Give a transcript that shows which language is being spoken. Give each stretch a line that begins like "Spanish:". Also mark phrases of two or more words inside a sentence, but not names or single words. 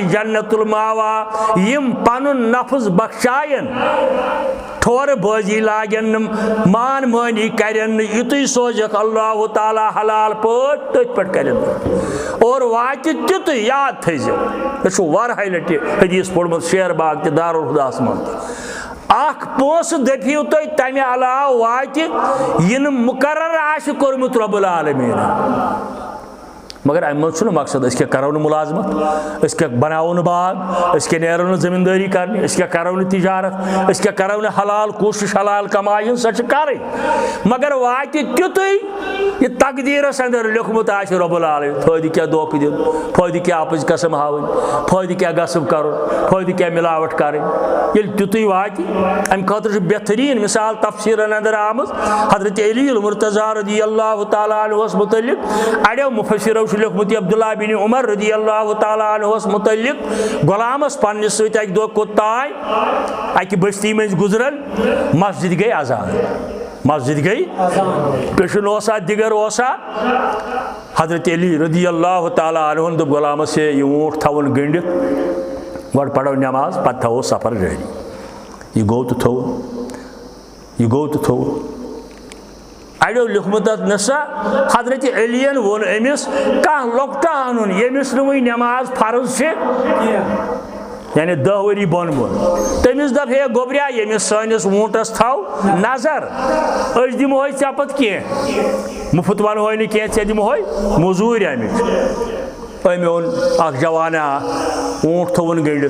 Kashmiri: جنت الماوا یم پنن نفس بخشائن ٹھور بازی لاگن مان مانی کرن یُتُے سوزکھ اللہ تعالیٰ حلال پٲٹھۍ تٔتھۍ پٮ۪ٹھ کرن اور واتہِ تیُتُے یاد تھٲیزیو مےٚ چھُ واریاہہِ لٹہِ حدیث پوٚرمُت شیر باغ تہِ دارالہُداہس منٛز اکھ پونٛسہٕ دٔپِو تُہۍ تمہِ علاوٕ واتہِ یہِ نہٕ مُقرر آسہِ کوٚرمُت رۄب العالمیٖنن مگر امہ مز مقصد اس کیا کرو ملازمت اس کیا بناو باغ اس کیا نیرو زمینداری کرنی اس کیا کرو تجارت اس کیا کرو حلال کوشش حلال کمائن سا کریں مگر وات تیُتُے یہ تقدیرس اندر لیوکھمت آسہِ رب العالمین فٲیدٕ کیا دھوکہٕ دین فٲیدٕ کیا اپٕز قسم ہاوٕنۍ فٲیدٕ کیا غصب کرُن فٲیدٕ کیا ملاوٹ کرٕنۍ ییٚلہِ تیُتُے واتہِ امہِ خٲطرٕ چھُ بہتریٖن مثال تفسیٖرن اندر آمٕژ حضرت علی المرتضیٰ
Arabic: رضی اللہ تعالیٰ عنہس
Kashmiri: متعلق اڑیو مفسرو لیوکھمُت عبداللہ بن عمر
Arabic: رضی اللہ تعالیٰ عنہس
Kashmiri: متعلق غلامس پننس سۭتۍ اکہِ دۄہ کوٚت تانۍ اکہِ بستی منٛزۍ گُزرن مسجد گٔے اذان مسجد گئی پیشن اوسا دیگر اوسا حضرت علی
Arabic: رضی اللہ تعالیٰ عنہ
Kashmiri: دب غلامس سے یہ اونٹ تھاون گنڈت گۄڈٕ پڑھو نماز پتہٕ تھاوو سفر جٲری یہ گوٚو تہٕ تھوٚو اڑیو لیوکھمُت اتھ نسا حضرت علیَن ووٚن أمِس کانٛہہ لۄکٹا اَنُن ییٚمِس نہٕ وٕنہِ نٮ۪ماز فرض چھِ یعنی 10 ؤری بۄن تٔمِس دپ ہے گوٚبریا ییٚمِس سٲنِس ووٗنٛٹس تھاو نظر أسۍ دِمہوے ژےٚ پتہٕ کینٛہہ مُفت ونہوے نہٕ کینٛہہ ژےٚ دِمہوے موٚزوٗرۍ امِچ أمۍ اوٚن اکھ جوانا ووٗنٛٹ تھووُن گٔنڈِتھ